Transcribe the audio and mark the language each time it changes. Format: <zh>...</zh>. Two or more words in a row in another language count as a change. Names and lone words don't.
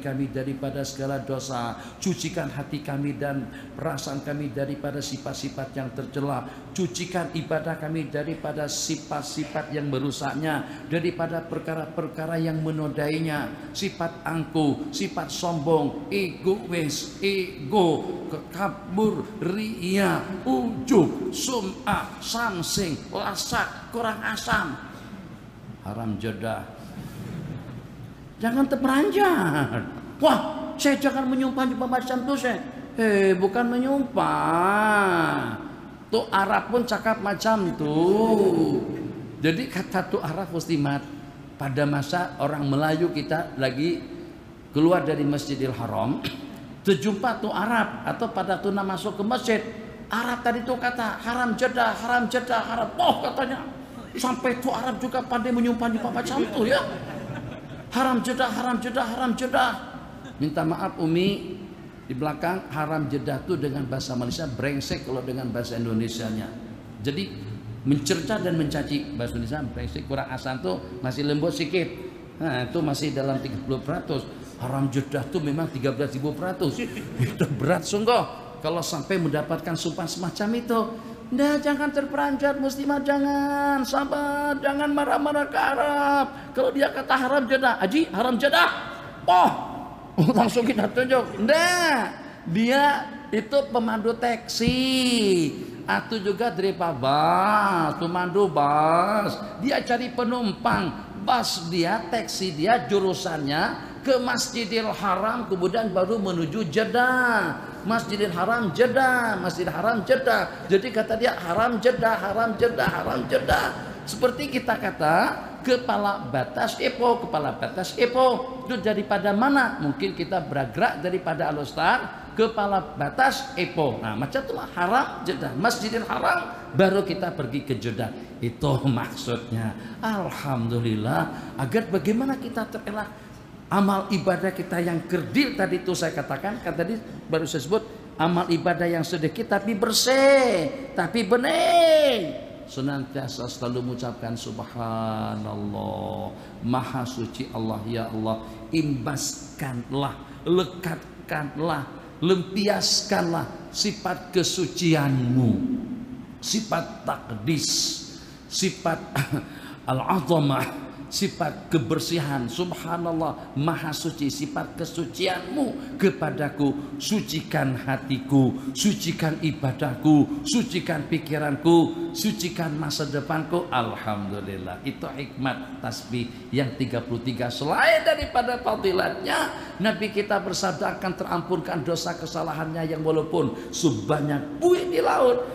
<ms>kami daripada segala dosa, cucikan hati kami dan perasaan kami daripada sifat-sifat yang tercela, cucikan ibadah kami daripada sifat-sifat yang merusaknya, daripada perkara-perkara yang menodainya, sifat angkuh, sifat sombong, egois, ego, kekabur, riya, ujub, sum'ah, samsing, lasak, kurang asam, haram jadah. Jangan terperanjat. Wah, saya jangan menyumpah-nyumpah macam tu saya. Bukan menyumpah. Tu Arab pun cakap macam tu. Jadi kata tu Arab Muslimat, pada masa orang Melayu kita lagi keluar dari Masjidil Haram, terjumpa tu Arab atau pada tu nak masuk ke masjid. Arab tadi tu kata haram jadah, haram jadah, haram. Oh katanya. Sampai tu Arab juga pandai menyumpah-nyumpah macam tu ya. Haram jadah, haram jadah, haram jadah. Minta maaf Umi, di belakang haram jadah tu dengan bahasa Malaysia brengsek kalau dengan bahasa Indonesianya. Jadi mencerca dan mencaci, bahasa Indonesia brengsek kurang asam tu masih lembut sikit. Nah, itu masih dalam 30%. Haram jadah tu memang 13.000%. Itu berat sungguh. Kalau sampai mendapatkan sumpah semacam itu, nah jangan terperanjat muslimah, jangan sabar, jangan marah-marah ke Arab. Kalau dia kata haram jadah, Haji haram jadah, langsung kita tunjuk. Nah, dia itu pemandu taksi, atau juga driver bus, pemandu bus. Dia cari penumpang, bus dia, taksi dia, jurusannya ke Masjidil Haram, kemudian baru menuju Jeddah. Masjidil Haram Jeddah, Masjidil Haram Jeddah. Jadi kata dia haram Jeddah, haram Jeddah, haram Jeddah. Seperti kita kata kepala batas Ipoh, kepala batas Ipoh. Itu daripada mana? Mungkin kita bergerak daripada Al-Ustaz, kepala batas Ipoh. Nah, macam itulah haram Jeddah, Masjidil Haram, baru kita pergi ke Jeddah. Itu maksudnya. Alhamdulillah, agar bagaimana kita terelak amal ibadah kita yang kerdil tadi itu saya katakan, kan tadi baru saya sebut amal ibadah yang sedikit tapi bersih, tapi bening. Senantiasa selalu mengucapkan subhanallah, maha suci Allah, ya Allah, imbaskanlah, lekatkanlah, lempiaskanlah sifat kesucianmu, sifat takdis, sifat al-azamah, sifat kebersihan. Subhanallah, maha suci, sifat kesucianmu kepadaku. Sucikan hatiku, sucikan ibadahku, sucikan pikiranku, sucikan masa depanku. Alhamdulillah. Itu hikmat tasbih yang 33. Selain daripada fadilatnya, Nabi kita bersabda akan terampunkan dosa kesalahannya yang walaupun sebanyak buih di laut.</ms>